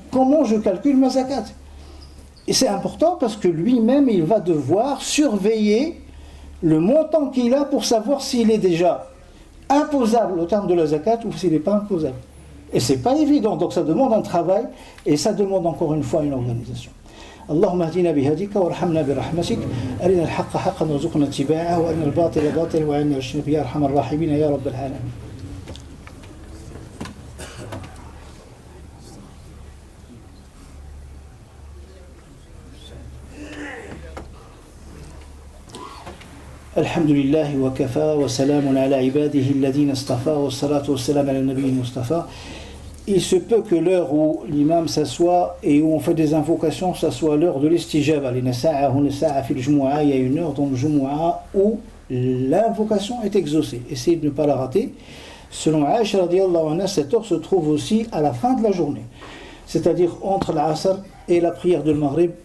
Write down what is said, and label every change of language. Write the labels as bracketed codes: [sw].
[fr] Comment je calcule ma zakat? Et c'est important parce que lui-même, il va devoir surveiller le montant qu'il a pour savoir s'il est déjà imposable au terme de la zakat ou s'il n'est pas imposable. Et c'est pas évident, donc ça demande un travail et ça demande encore une fois une organisation. [ar] اللهم اهدنا بهديك وارحمنا برحمتك أرنا الحق حقا وارزقنا اتباعه وأرنا الباطل باطلا وأعنا اجتنابه يا أرحم الراحمين يا رب العالمين. الحمد لله وكفى وسلام على عباده الذين اصطفى والصلاة والسلام على النبي المصطفى. [fr] Il se peut que l'heure où l'imam s'assoit et où on fait des invocations, ça soit l'heure de l'istijaba. Il y a une heure dans le Jumu'ah où l'invocation est exaucée. Essayez de ne pas la rater. Selon Aïcha [ar] radiallahu anha, [fr] cette heure se trouve aussi à la fin de la journée, c'est-à-dire entre l'Asr et la prière de Maghrib.